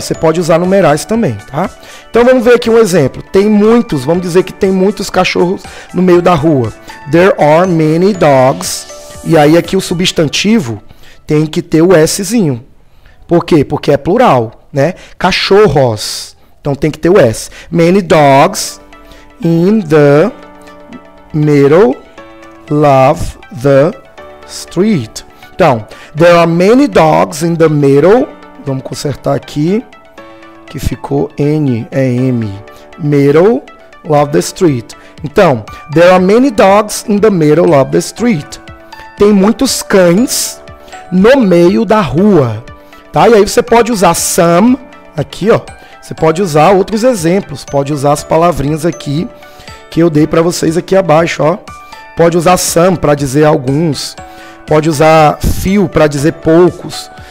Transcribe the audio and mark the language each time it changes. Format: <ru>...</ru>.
<pt>Você pode usar numerais também, tá? Então vamos ver aqui um exemplo. Tem muitos, vamos dizer que tem muitos cachorros no meio da rua.</pt> <en>There are many dogs.</en> <pt>E aí aqui o substantivo tem que ter o Szinho. Por quê? Porque é plural. Né? Cachorros. Então tem que ter o S.</pt> <en>Many dogs in the middle of the street. Então, there are many dogs in the middle.</en> <pt>Vamos consertar aqui. Que ficou N, é M.</pt> <en>Middle of the street. Então, there are many dogs in the middle of the street.</en> <pt>Tem muitos cães no meio da rua. Tá? E aí você pode usar some, aqui, ó. Você pode usar outros exemplos. Pode usar as palavrinhas aqui que eu dei para vocês aqui abaixo, ó. Pode usar some para dizer alguns. Pode usar few para dizer poucos.</pt>